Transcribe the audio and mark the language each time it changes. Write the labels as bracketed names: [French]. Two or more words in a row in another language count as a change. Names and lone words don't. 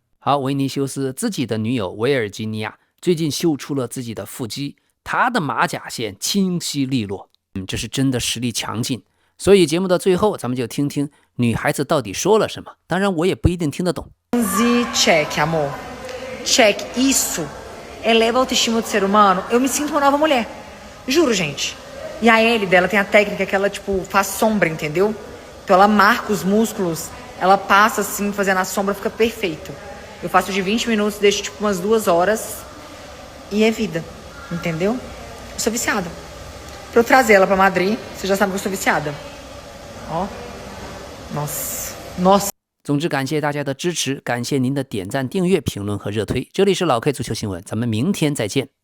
[Chinese] 好，维尼修斯自己的女友维尔吉尼亚最近秀出了自己的腹肌，她的马甲线清晰利落，这是真的实力强劲。所以节目的最后，咱们就听听女孩子到底说了什么，当然我也不一定听得懂。 [Portuguese] Check, amor. Check. Isso eleva a autoestima do ser humano. Eu me sinto uma nova mulher. Juro, gente. E a L dela tem a técnica que ela, faz sombra, entendeu? Então ela marca os músculos, ela passa assim, fazendo a sombra, fica perfeito. Eu faço de 20 minutos, deixo umas 2 horas e é vida, entendeu? Eu sou viciada. Pra eu trazer ela pra Madrid, você já sabe que eu sou viciada. Ó. Nossa. [Chinese] 总之，感谢大家的支持，感谢您的点赞、订阅、评论和热推。这里是老 K 足球新闻，咱们明天再见。